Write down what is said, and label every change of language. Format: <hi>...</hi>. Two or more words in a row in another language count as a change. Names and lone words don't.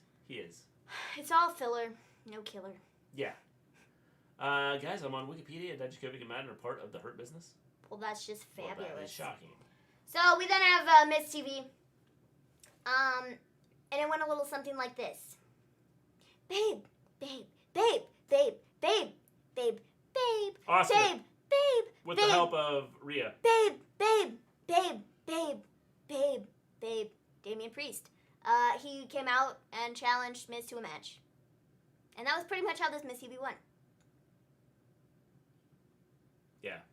<en>It's all filler, no killer. Yeah. Guys, I'm on Wikipedia. Did Jacoby and Madden are part of the Hurt Business? Well, that's just fabulous. Well, that is shocking. So we then have Miss TV. And it went a little something like this. Babe, babe, babe, babe, babe, babe, babe, Oscar. babe, babe, With babe, the help of Rhea. babe, babe, babe, babe, babe, babe, Damian Priest. He came out and challenged Miz to a match. And that was pretty much how this Miss TV went. Yeah.</en>